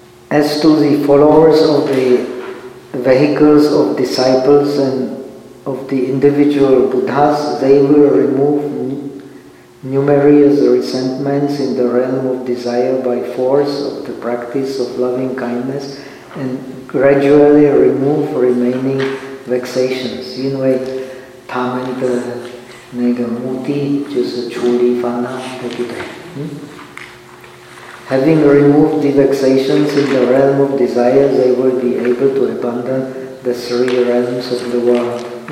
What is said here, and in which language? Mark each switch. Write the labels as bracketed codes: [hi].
[en] As to the followers of the vehicles of disciples and of the individual Buddhas, they will remove. Numerous resentments in the realm of desire by force of the practice of loving kindness and gradually remove remaining vexations. [zh] 因为他们的那个目的就是处理烦恼，对不对？ [en] Having removed the vexations in the realm of desire, they will be able to abandon the three realms of the world.